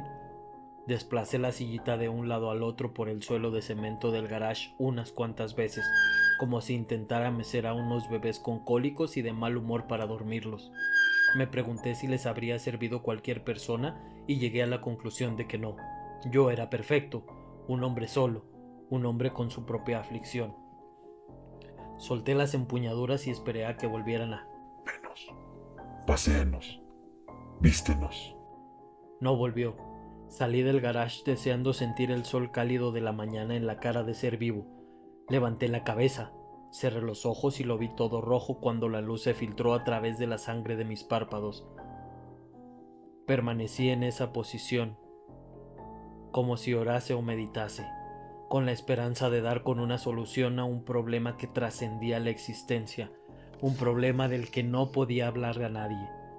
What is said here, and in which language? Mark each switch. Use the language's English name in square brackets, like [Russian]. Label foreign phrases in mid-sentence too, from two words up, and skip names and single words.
[Spanish] Desplacé la sillita de un lado al otro por el suelo de cemento del garage unas cuantas veces, como si intentara mecer a unos bebés con cólicos y de mal humor para dormirlos. Me pregunté si les habría servido cualquier persona y llegué a la conclusión de que no. Yo era perfecto, un hombre solo, un hombre con su propia aflicción. Solté las empuñaduras y esperé a que volvieran a... Venos. Paséanos. Vístenos. No volvió. Salí del garage deseando sentir el sol cálido de la mañana en la cara de ser vivo. Levanté la cabeza, cerré los ojos y lo vi todo rojo cuando la luz se filtró a través de la sangre de mis párpados. Permanecí en esa posición, como si orase o meditase, con la esperanza de dar con una solución a un problema que trascendía la existencia, un problema del que no podía hablar a nadie.